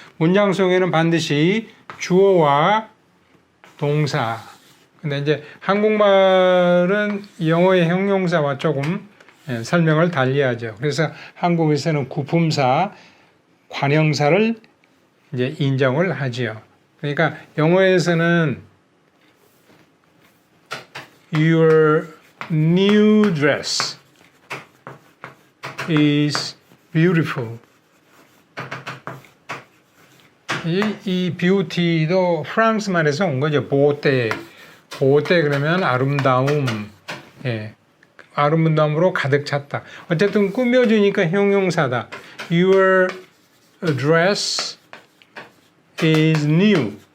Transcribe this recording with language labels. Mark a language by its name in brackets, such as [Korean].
[Korean] 문장 속에는 반드시 주어와 동사. 근데 이제 한국말은 영어의 형용사와 조금 설명을 달리하죠. 그래서 한국에서는 구품사, 관형사를 이제 인정을 하지요. 그러니까 영어에서는 [English] Your new dress is beautiful. [Korean] 이 beauty도 프랑스 말에서 온 거죠. 보때 그러면 아름다움. 예. 아름다움으로 가득 찼다. 어쨌든 꾸며주니까 형용사다. [English] Your dress is new.